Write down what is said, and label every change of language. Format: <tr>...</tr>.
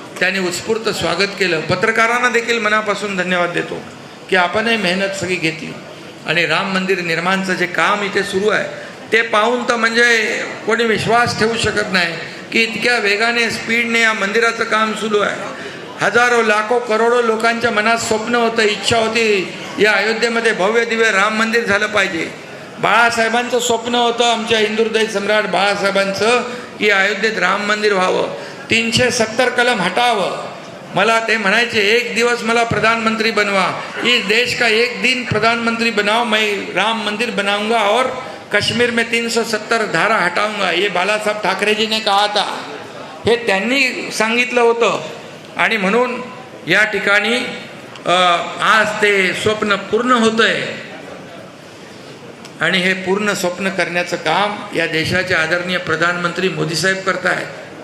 <mr>त्याने उत्स्फूर्त स्वागत केलं. पत्रकारांना देखील मनापासून धन्यवाद देतो की आपणही मेहनत सगळी घेतली आणि राम मंदिर निर्माणचं जे काम इथे सुरू आहे ते पाहून तर म्हणजे कोणी विश्वास ठेवू शकत नाही की इतक्या वेगाने, स्पीडने या मंदिराचं काम सुरू आहे. हजारो लाखो करोडो लोकांच्या मनात स्वप्न होतं, इच्छा होती या अयोध्येमध्ये भव्य दिव्य राम मंदिर झालं पाहिजे. बाळासाहेबांचं स्वप्न होतं, आमच्या हिंदू हृदय सम्राट बाळासाहेबांचं, की अयोध्येत राम मंदिर व्हावं, 370 कलम हटावं. मला ते म्हणायचे, एक दिवस मला प्रधानमंत्री बनवा,</mr> <hi>इस देश का एक दिन प्रधानमंत्री बनाओ, मैं राम मंदिर बनाऊंगा और कश्मीर में 370 धारा हटाऊंगा. ये बाळासाहेब ठाकरेजीने कहा था.</hi> <mr>हे त्यांनी सांगितलं होतं. आणि म्हणून या ठिकाणी आज ते स्वप्न पूर्ण होतंय आणि हे पूर्ण स्वप्न करण्याचं काम या देशाचे आदरणीय प्रधानमंत्री मोदी साहेब करतायत.</mr>